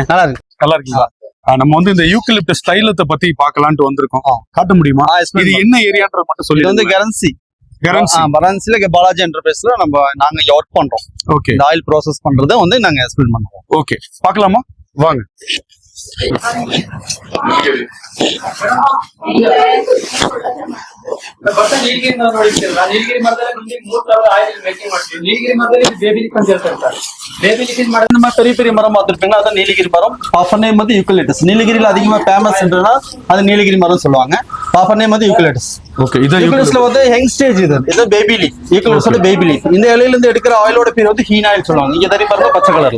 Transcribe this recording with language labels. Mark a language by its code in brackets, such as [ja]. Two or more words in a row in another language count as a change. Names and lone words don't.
[ta] நல்லா இருக்கீங்களா? நம்ம வந்து இந்த யூக்கலிப்டஸ் தைலத்தை பத்தி பார்க்கலான்ட்டு வந்திருக்கோம். காட்ட முடியுமா? இது என்ன ஏரியான்றது மட்டும் சொல்லி. இது வந்து கரன்சில பாலாஜி என்டர்பிரைஸ்ல நாங்க ஒர்க் பண்றோம். ஓகே. இந்த [en] oil process [ta] பண்றதை வந்து நாங்க எக்ஸ்பிளைன் பண்றோம். ஓகே, பார்க்கலாமா? வாங்க. [kn] ನೀಲಗಿರಿ ನೋಡಿರ್ತೀರಲ್ಲ, ನೀಲಗಿರಿ ಮರದಲ್ಲಿ 3 [en] oil making [kn] ಮಾಡ್ತೀವಿ. ನೀಲಗಿರಿ ಮರದಲ್ಲಿ [en] baby lick [kn] ಅಂತ ಹೇಳ್ತಾರೆ. [en] baby lick [ta] மரம் இந்த மாதிரி பெரிய பெரிய மரம் பார்த்துருப்பீங்க. அதான் நீலகிரி மரம். [en] proper name [ta] வந்து யூக்கலிப்டஸ். நீலகிரியில அதிகமா ஃபேமஸ் என்றா அது நீலகிரி மரம் சொல்லுவாங்க. [en] proper name [ta] வந்து யூக்கலிப்டஸ். ஓகே. இது யூக்கலிப்டஸ்ல வந்து [en] young stage [ta] இது [en] baby leaf. [ta] யூக்கலிப்டஸோட [en] baby leaf. [ta] இந்த இலையில இருந்து எடுக்கிற ஆயிலோட பேர் வந்து [en] heen oil [ta] சொல்லுவாங்க. இங்க தரி பாருங்க, பச்சை கலர்.